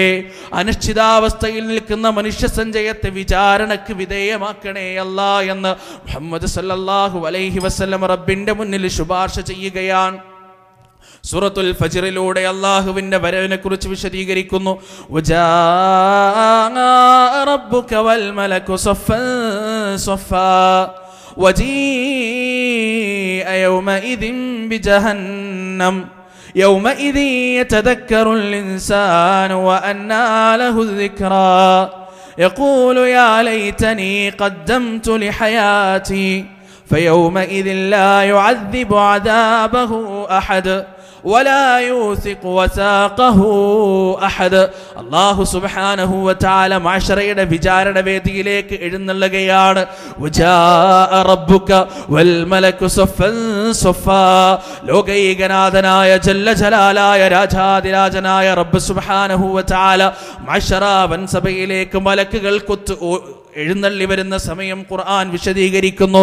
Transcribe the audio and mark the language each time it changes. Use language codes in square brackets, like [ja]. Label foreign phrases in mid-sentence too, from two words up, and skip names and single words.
[ml] അനിശ്ചിതാവസ്ഥയിൽ നിൽക്കുന്ന മനുഷ്യ സഞ്ചയത്തെ വിചാരണക്ക് വിധേയമാക്കണേ അല്ലാ എന്ന് മുഹമ്മദ് [ar] صلى الله عليه وسلم [ml] റബ്ബിന്റെ മുന്നിൽ ശുപാർശ ചെയ്യുകയാണ്. സൂറത്തുൽ ഫജ്റിലൂടെ അല്ലാഹുവിന്റെ വരവിനെ കുറിച്ച് വിശദീകരിക്കുന്നു. [ar] ربك والملك صفا صفا وجيء يومئذ بجهنم يومئذ يتذكر الإنسان وأنى له الذكرى يقول يا ليتني قدمت لحياتي فيومئذ لا يعذب عذابه أحد ولا يوثق وثاقه أحد. [ml] അല്ലാഹു [ar] سبحانه وتعالى [ml] മഅശറയുടെ വിചാരണ വേദിയിലേക്ക് എഴുന്നള്ളുകയാണ്. [ar] وجاء ربك والملك صفا صفا. [ml] ലോകൈകനാഥനായ [ar] جل جلال [ml] രാജാതിരാജനായ റബ്ബ് [ar] سبحانه وتعالى [ml] മഅശറ വൻസഭയിലേക്ക് മലക്കുകൾ എഴുന്നള്ളി വരുന്ന സമയം ഖുർആൻ വിശദീകരിക്കുന്നു.